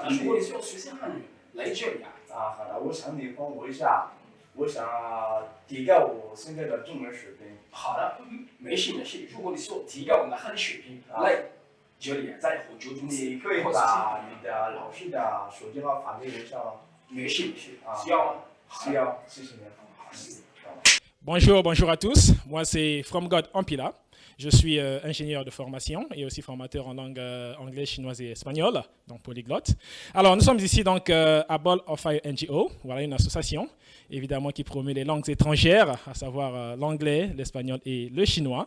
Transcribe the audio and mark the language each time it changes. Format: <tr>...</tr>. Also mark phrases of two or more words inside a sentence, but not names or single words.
<zh>但是我也需要学习汉语来这里啊。好的，我想你帮我一下，我想提高我现在的中文水平。好的，没事。如果你需要提高我的汉语水平，来这里在火球中心。你可以把你的老师的手机号发给我一下吗？没事。需要吗？需要，谢谢你。好，谢谢。</zh> <fr>Bonjour à tous. Moi, c'est From God Ampila. Je suis ingénieur de formation et aussi formateur en langue anglaise, chinoise et espagnole, donc polyglotte. Alors, nous sommes ici donc à Ball of Fire NGO, voilà une association évidemment qui promeut les langues étrangères, à savoir l'anglais, l'espagnol et le chinois.</fr>